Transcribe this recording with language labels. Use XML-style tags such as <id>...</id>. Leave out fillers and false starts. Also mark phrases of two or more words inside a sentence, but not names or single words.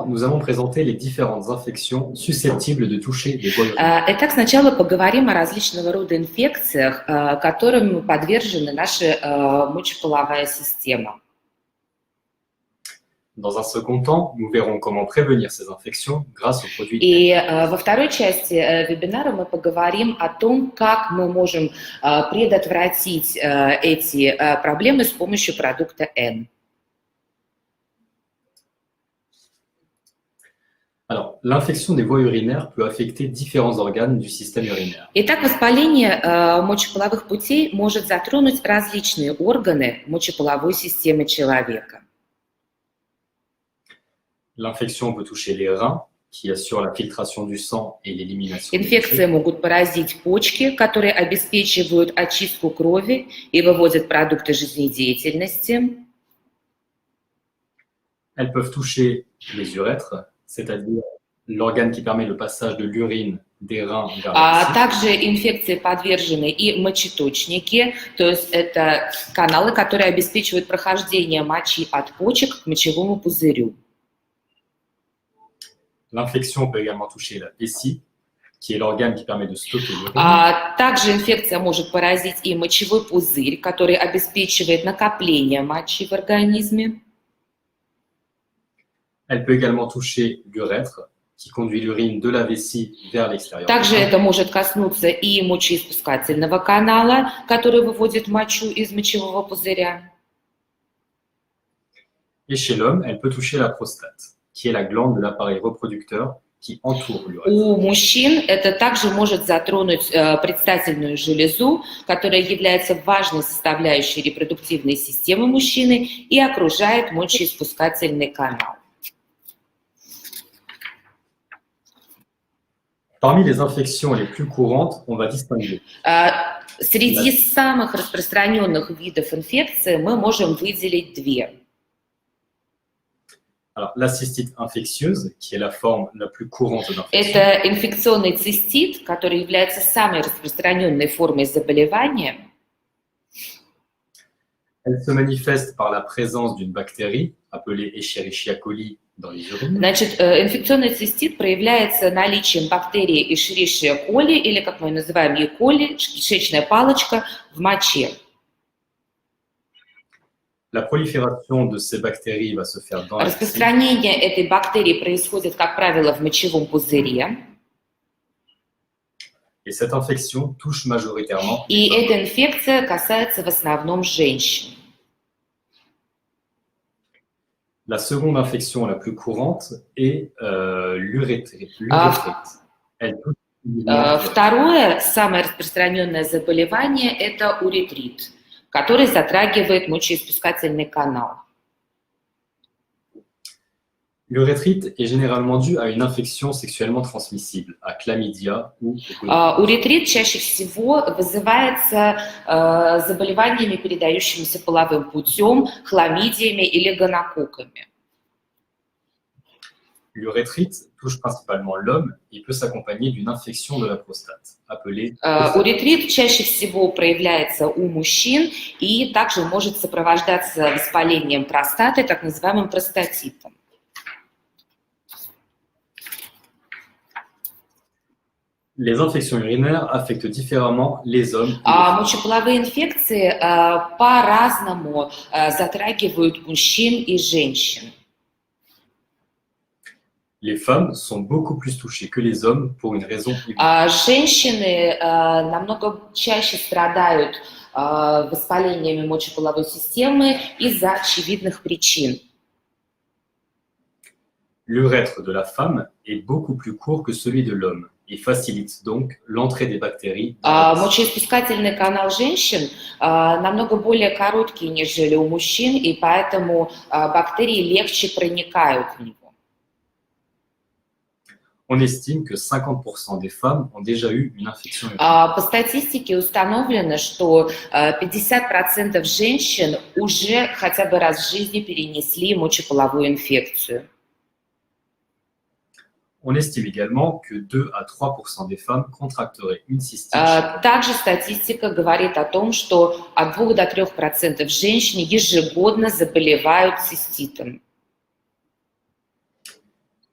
<fr>nous allons présenter les différentes infections susceptibles de toucher les voies urinaires.</fr> <ru>Итак, сначала поговорим о различного рода инфекциях, которым подвержена наша мочеполовая система.</ru> <fr>Dans un second temps, nous verrons comment prévenir ces infections grâce aux produits.</fr> <ru>И во второй части вебинара мы поговорим о том, как мы можем предотвратить эти проблемы с помощью продукта N.</ru> <fr>Alors, l'infection des voies urinaires peut affecter différents organes du système urinaire.</fr> <ru>Итак, воспаление мочеполовых путей может затронуть различные органы мочеполовой системы человека.</ru> <fr>L'infection peut toucher les reins, qui assurent la filtration du sang et l'élimination des</fr> <ru>Инфекции</ru> <fr>déchets.</fr> <ru>могут поразить почки, которые обеспечивают очистку крови и выводят продукты жизнедеятельности.</ru> <fr>Elles peuvent toucher les urètres, c'est-à-dire l'organe qui permet le passage de l'urine des reins vers la vessie.</fr> <ru>Также инфекции подвержены и мочеточники, то есть это каналы, которые обеспечивают прохождение мочи от почек к мочевому пузырю.</ru> <fr>L'infection peut également toucher la vessie, qui est l'organe qui permet de stocker l'urine.</fr> <ru>Также инфекция может поразить и мочевой пузырь, который обеспечивает накопление мочи в организме.</ru> <fr>Elle peut également toucher l'urètre, qui conduit l'urine de la vessie vers l'extérieur.</fr> <ru>Также это может коснуться и мочеиспускательного канала, который выводит мочу из мочевого пузыря.</ru> <fr>Et chez l'homme, elle peut toucher la prostate, qui est la glande de l'appareil reproducteur qui entoure l'urètre.</fr> <ru>У мужчин это также может затронуть предстательную железу, которая является важной составляющей репродуктивной системы мужчины и окружает мочеиспускательный канал.</ru> <fr>Parmi les infections les plus courantes, on va distinguer</fr> <ru>Среди самых распространенных видов инфекции мы можем выделить две.</ru> <fr>alors, la cystite infectieuse, qui est la forme la plus courante d'infection.</fr> <ru>Это инфекционный цистит, который является самой распространенной формой заболевания.</ru> <fr>Elle se manifeste par la présence d'une bactérie appelée Escherichia coli dans les urines.</fr> <ru>Значит, инфекционный цистит проявляется наличием бактерии Escherichia coli, или, как мы ее называем, E. coli, кишечная палочка, в моче.</ru> <fr>La prolifération de ces bactéries va se faire dans la vessie.</fr> <ru>Распространение этой бактерии происходит, как правило, в мочевом пузыре.</ru> <fr>Et cette infection touche majoritairement</fr> <ru>И</ru> <fr>les femmes.</fr> <ru>эта инфекция касается в основном женщин.</ru> <fr>La seconde infection la plus courante est l'urétrite. Elle touche</fr> <ru>Второе, самое распространенное заболевание, это уретрит, который затрагивает мочеиспускательный канал.</ru> <fr>L'urétrite est généralement due à une infection sexuellement transmissible, à chlamydia ou</fr> <ru>Уретрит чаще всего вызывается заболеваниями, передающимися половым путем, хламидиями или гонококками.</ru> <fr>L'urétrite touche principalement l'homme et peut s'accompagner d'une infection de la prostate, appelée</fr> <ru>Уретрит чаще всего проявляется у мужчин и также может сопровождаться воспалением простаты, так называемым простатитом.</ru> <fr>Les infections urinaires affectent différemment les hommes. et les femmes.</fr> <ru>Мочеполовые инфекции по-разному затрагивают мужчин и женщин.</ru> <fr>Les femmes sont beaucoup plus touchées que les hommes pour une raison évidente.</fr> <ru>Женщины намного чаще страдают воспалениями мочеполовой системы из-за очевидных причин.</ru> <fr>L'urètre de la femme est beaucoup plus court que celui de l'homme et facilite donc l'entrée des bactéries. dans la vessie.</fr> <ru>Мочеиспускательный канал женщин намного более короткий, нежели у мужчин, и поэтому бактерии легче проникают в него.</ru> <fr>On estime que 50% des femmes ont déjà eu une infection urinaire.</fr> <ru>По статистике установлено, что 50% женщин уже хотя бы раз в жизни перенесли мочеполовую инфекцию.</ru> <fr>On estime également que 2 à 3% des femmes contracteraient une cystite.</fr> <ru>Также статистика говорит о том, что от 2 до 3% женщин ежегодно заболевают циститом.</ru>